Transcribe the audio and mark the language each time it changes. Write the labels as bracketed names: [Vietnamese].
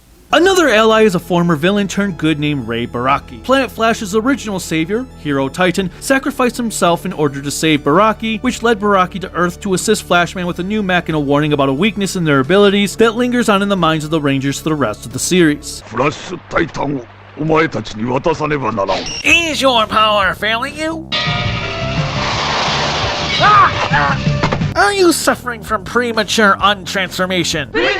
[English] Another ally is a former villain turned good named Ray Baraki. Planet Flash's original savior, Hero Titan, sacrificed himself in order to save Baraki, which led Baraki to Earth to assist Flashman with a new mech and a warning about a weakness in their abilities that lingers on in the minds of the Rangers for the rest of the series. [Japanese] フラッシュタイタンをお前たちに渡さねばならん。 [English] Is your power failing you? Are you suffering from premature untransformation?